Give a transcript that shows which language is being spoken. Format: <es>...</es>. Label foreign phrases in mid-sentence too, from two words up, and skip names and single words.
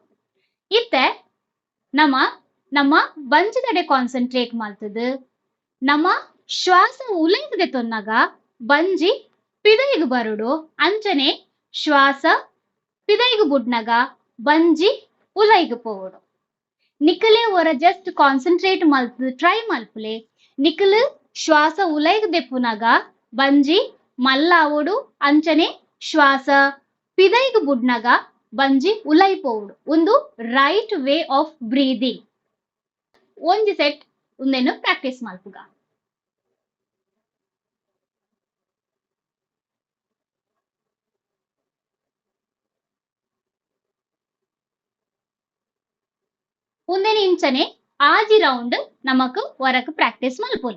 <tcy>ಇತ್ತೆ ನಮ್ಮ ಬಂಜಿದಡೆ ಕಾನ್ಸಂಟ್ರೇಟ್ ಮಲ್ತದ್ ನಮ್ಮ ಶ್ವಾಸ ಉಲೈಗದೆ ತೊನ್ನಗ ಬಂಜಿ ಪಿದೈಗ್ ಬರುಡು ಅಂಚನೆ ಶ್ವಾಸ ಪಿದೈಗ್ ಬುಡ್ನಗ ಬಂಜಿ ಉಲೈಗ್ ಪೋವಡು. ನಿಖಲೆ ಒರ</tcy> <en>just concentrate</en> <tcy>ಮಲ್ತದ್ ಟ್ರೈ ಮಲ್ಪುಲೆ ನಿಖಲ್ ಶ್ವಾಸ ಉಲೈಗ್ ದೆಪ್ಪುನಗ ಬಂಜಿ ಮಲ್ಲಾವೋಡು ಅಂಚನೆ ಶ್ವಾಸ ಪಿದೈಗ್ ಬುಡ್ನಗ ಬಂಜಿ ಉಲೈ ಪೋವಡು.</tcy> <en>ಒಂದು right way of breathing.</en> <tcy>ಒಂಜಿ ಸೆಟ್ ಉಂದೆನು ಪ್ರಾಕ್ಟೀಸ್ ಮಲ್ಪುಗ. ಉಂದೆನ ಇಂಚನೆ ಆಜಿ ರೌಂಡ್ ನಮಕ್ ವರಕ್ ಪ್ರಾಕ್ಟೀಸ್ ಮಲ್ಪೊಲಿ.</tcy>